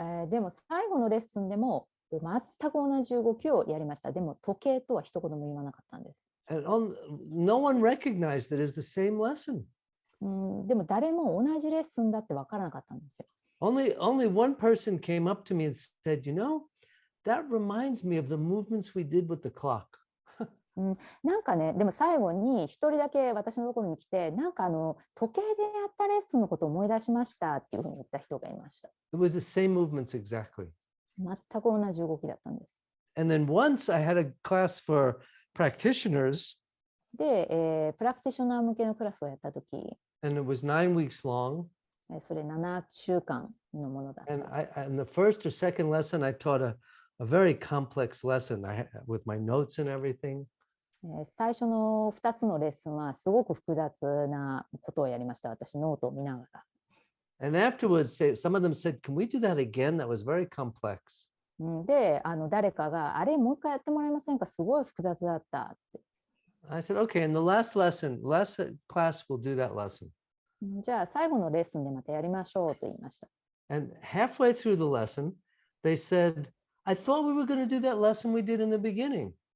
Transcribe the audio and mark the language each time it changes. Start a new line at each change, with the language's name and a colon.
Japanese: でも最後のレッスンでも全く同じ動きをやりました。でも時計とは一言も言わなかったんです。
English: And no one recognized it as the same lesson.
Japanese: でも誰も同じレッスンだって分からなかったんですよ。
English: Only one person came up to me and said, you know, that reminds me of the movements we did with the clock.
Japanese: なんかね、でも最後に一人だけ私のところに来て、なんか時計でやったレッスンのことを思い出しましたっていうふうに言った人がいました。
English: It was the same movements exactly.
Japanese: 全く同じ動きだったんです。
English: And then once I had a class for practitioners.
Japanese: で、プラクティショナー向けのクラスをやったとき、
English: and it was 9 weeks long.
Japanese: それ7週間のものだった。
English: And the first or second lesson, I taught a very complex lesson with my notes and everything.
Japanese: 最初の2つのレッスンはすごく複雑なことをやりました。私、ノートを見ながら。
English: And afterwards, some of them said, "Can we do that again? That was very complex."
Japanese: で、誰かが、あれ、もう一回やってもらえませんか、すごい複雑だったって。
English: I said, "Okay, in the last class, we'll do that lesson."
Japanese: じゃあ、最後のレッスンでまたやりましょうと言いました。
English: And halfway through the lesson, they said, "I thought we were going to do that lesson we did in the beginning."